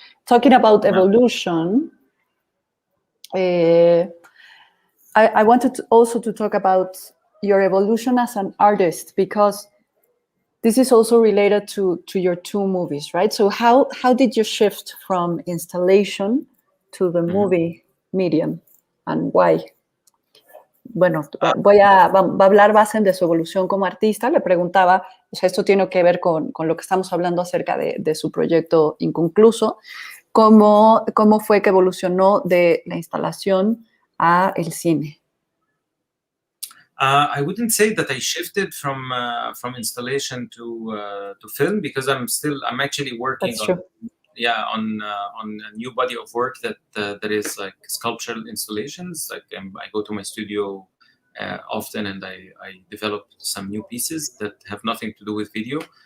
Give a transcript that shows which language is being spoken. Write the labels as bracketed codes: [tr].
[en] Talking about evolution, I wanted also to talk about your evolution as an artist, because this is also related to your two movies, right? So how did you shift from installation to the movie medium, and why? [es] Bueno, va a hablar Bassem de su evolución como artista. Le preguntaba, o sea, esto tiene que ver con lo que estamos hablando acerca de su proyecto inconcluso, cómo fue que evolucionó de la instalación a el cine. [en] I wouldn't say that I shifted from installation to film, because I'm actually working on a new body of work that is like sculptural installations. Like I go to my studio often, and I develop some new pieces that have nothing to do with video.